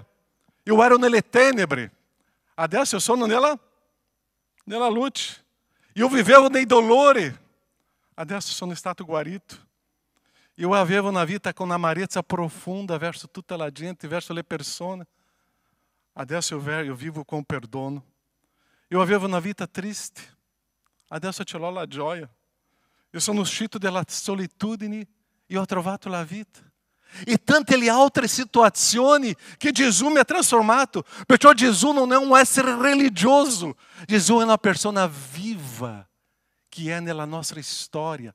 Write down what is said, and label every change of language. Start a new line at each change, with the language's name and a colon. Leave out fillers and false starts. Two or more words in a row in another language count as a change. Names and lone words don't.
Italian: Io ero nelle tenebre, adesso io sono nella luce. Io vivevo nei dolori, adesso sono stato guarito. Io avevo una vita con amarezza profonda verso tutta la gente, verso le persone. Adesso
Portuguese: eu vivo com
Italian: perdono. Eu avevo una vita triste, adesso ce l'ho la gioia. Io sono uscito dalla solitudine e ho trovato la vita. E tante le altre situazioni che Gesù mi ha trasformato. Perciò Gesù non è un essere religioso. Gesù è una persona viva che è nella nostra storia.